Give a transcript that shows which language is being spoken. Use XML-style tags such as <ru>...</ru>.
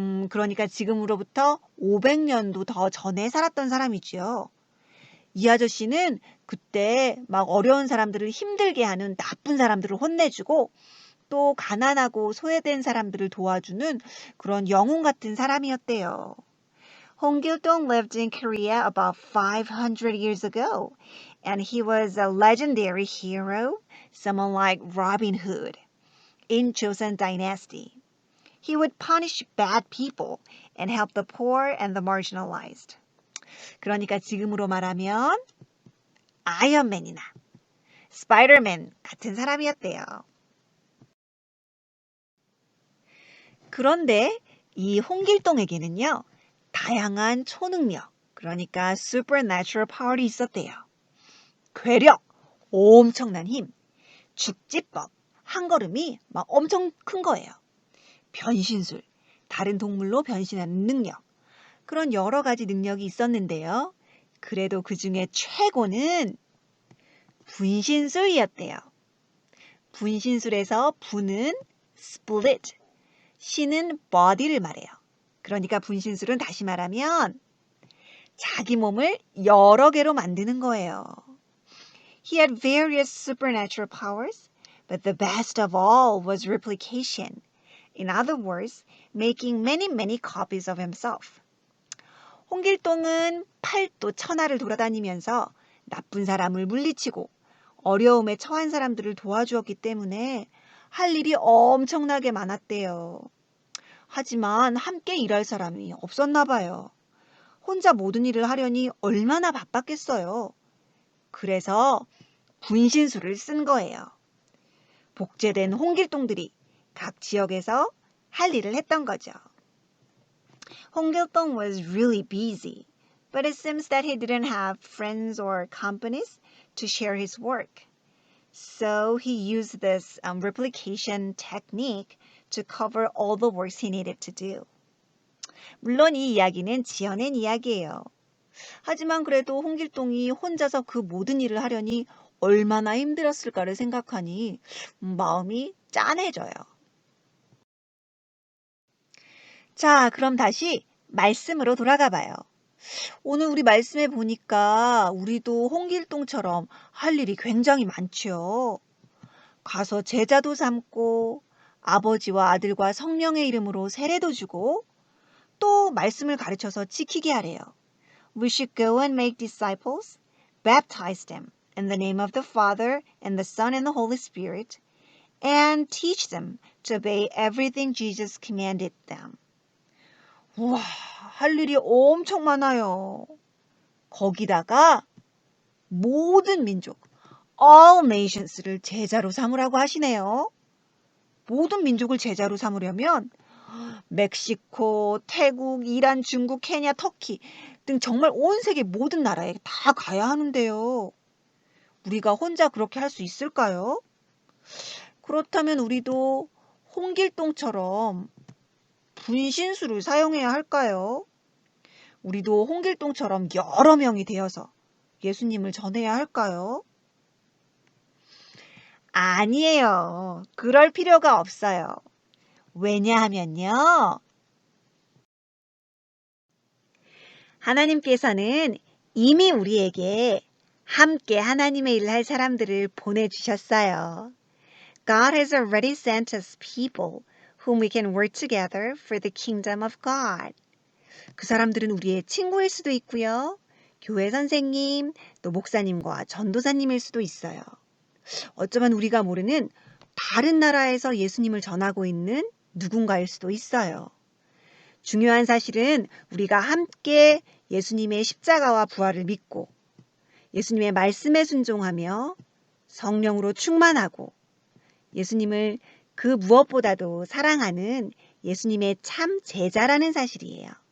<ko>그러니까 지금으로부터 500년도 더 전에 살았던 사람이죠. 이 아저씨는 그때 막 어려운 사람들을 힘들게 하는 나쁜 사람들을 혼내주고 또 가난하고 소외된 사람들을 도와주는 그런 영웅 같은 사람이었대요.</ko> <en>홍길동 lived in Korea about 500 years ago, and he was a legendary hero, someone like Robin Hood, in Joseon dynasty. He would punish bad people and help the poor and the marginalized.</en> <ko>그러니까 지금으로 말하면 아이언맨이나 스파이더맨 같은 사람이었대요. 그런데 이 홍길동에게는요, 다양한 초능력, 그러니까</ko> <en>supernatural power</en> <ko>이 있었대요. 괴력, 엄청난 힘, 죽지법, 한 걸음이 막 엄청 큰 거예요. 변신술, 다른 동물로 변신하는 능력, 그런 여러 가지 능력이 있었는데요. 그래도 그 중에 최고는 분신술이었대요. 분신술에서 분은 split, 신은 body를 말해요. 그러니까 분신술은 다시 말하면 자기 몸을 여러 개로 만드는 거예요.</ko> <en>He had various supernatural powers, but the best of all was replication. In other words, making many copies of himself.</en> <ko>홍길동은 팔도 천하를 돌아다니면서 나쁜 사람을 물리치고 어려움에 처한 사람들을 도와주었기 때문에 할 일이 엄청나게 많았대요. 하지만 함께 일할 사람이 없었나 봐요. 혼자 모든 일을 하려니 얼마나 바빴겠어요. 그래서 분신술을 쓴 거예요. 복제된 홍길동들이 각 지역에서 할 일을 했던 거죠.</ko> <en>홍길동 was really busy, but it seems that he didn't have friends or companies to share his work. So he used this replication technique to cover all the works he needed to do.</en> <ko>물론 이 이야기는 지어낸 이야기예요. 하지만 그래도 홍길동이 혼자서 그 모든 일을 하려니 얼마나 힘들었을까를 생각하니 마음이 짠해져요. 자, 그럼 다시 말씀으로 돌아가 봐요. 오늘 우리 말씀에 보니까 우리도 홍길동처럼 할 일이 굉장히 많죠. 가서 제자도 삼고 아버지와 아들과 성령의 이름으로 세례도 주고 또 말씀을 가르쳐서 지키게 하래요.</ko> <en>We should go and make disciples, baptize them in the name of the Father and the Son and the Holy Spirit, and teach them to obey everything Jesus commanded them.</en> <ko>우와, 할 일이 엄청 많아요. 거기다가 모든 민족,</ko> <en>all nations</en> <ko>를 제자로 삼으라고 하시네요. 모든 민족을 제자로 삼으려면 멕시코, 태국, 이란, 중국, 케냐, 터키 등 정말 온 세계 모든 나라에 다 가야 하는데요. 우리가 혼자 그렇게 할 수 있을까요? 그렇다면 우리도 홍길동처럼 분신술을 사용해야 할까요? 우리도 홍길동처럼 여러 명이 되어서 예수님을 전해야 할까요? 아니에요. 그럴 필요가 없어요. 왜냐하면요. 하나님께서는 이미 우리에게 함께 하나님의 일을 할 사람들을 보내주셨어요.</ko> <en>God has already sent us people whom we can work together for the kingdom of God.</en> <ko>그 사람들은 우리의 친구일 수도 있고요. 교회 선생님, 또 목사님과 전도사님일 수도 있어요. 어쩌면 우리가 모르는 다른 나라에서 예수님을 전하고 있는 누군가일 수도 있어요. 중요한 사실은 우리가 함께 예수님의 십자가와 부활을 믿고 예수님의 말씀에 순종하며 성령으로 충만하고 예수님을 그 무엇보다도 사랑하는 예수님의 참 제자라는 사실이에요.</ko>